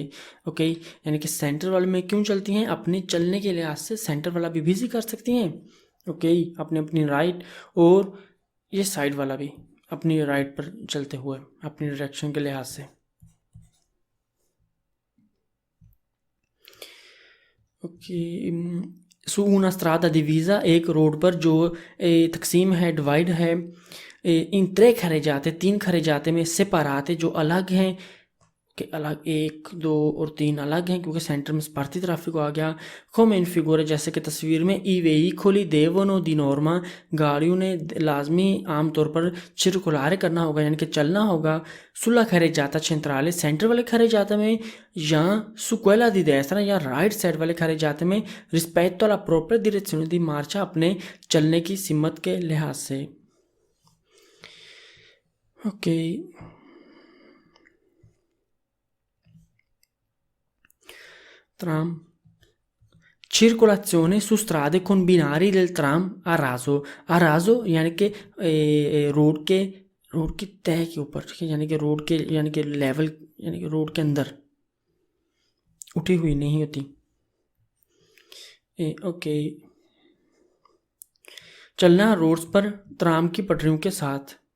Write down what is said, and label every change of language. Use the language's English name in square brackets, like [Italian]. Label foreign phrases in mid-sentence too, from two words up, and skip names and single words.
[Urdu] اوکے، یعنی کہ سینٹر والے میں کیوں چلتی ہیں؟ اپنی چلنے کے لحاظ سے سینٹر والا بھی بزی کر سکتی ہیں. اوکے، اپنی اپنی رائٹ، اور یہ سائیڈ والا بھی اپنی رائٹ پر چلتے ہوئے اپنی ڈائریکشن کے لحاظ سے. ओके, [Italian] su una strada divisa, [Urdu] ایک روڈ پر جو تقسیم ہے، ڈیوائیڈ ہے ان 3 کاریجاتے، 3 کاریجاتے میں سیپاراتے جو الگ ہیں، کہ الگ 1 2 اور 3 الگ ہیں کیونکہ سینٹر میں سپارتی ٹریفک آ گیا. [Italian] come in figure, [Urdu] جیسے کہ تصویر میں [Italian] i veicoli devono di norma, [Urdu] گاڑیوں نے لازمی عام طور پر circolare کرنا ہوگا، یعنی کہ چلنا ہوگا [Italian] sulla carreggiata centrale, [Urdu] سینٹر والے carreggiata میں، یا [Italian] su quella di destra, या [English] right side [Urdu] वाले carreggiata में [Italian] rispetto alla propria direzione di marcia, [Urdu] اپنے چلنے کی سمت کے لحاظ سے. ओके, [Italian] tram, circolazione su strade con binari del tram a raso [Urdu] یعنی کہ روڈ کی تہہ کے اوپر، ٹھیک ہے، یعنی کہ روڈ کے، یعنی کہ لیول، یعنی کہ روڈ کے اندر اٹھی ہوئی نہیں ہوتی. اوکے، چلنا روڈز پر ٹرام کی پٹریوں کے ساتھ.